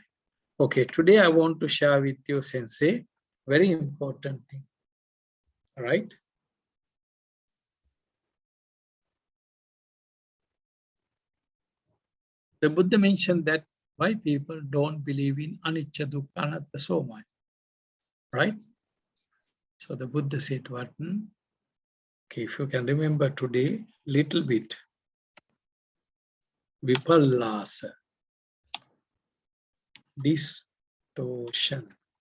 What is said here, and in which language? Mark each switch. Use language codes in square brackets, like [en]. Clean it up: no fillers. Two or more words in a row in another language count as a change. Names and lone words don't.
[en] Okay, today I want to share with you, Sensei, very important thing, right? The Buddha mentioned that why people don't believe in [pi] anicca, dukkha, anatta [en] so much, right? So the Buddha said what? Okay, if you can remember today, little bit. Vipallasa, distortion,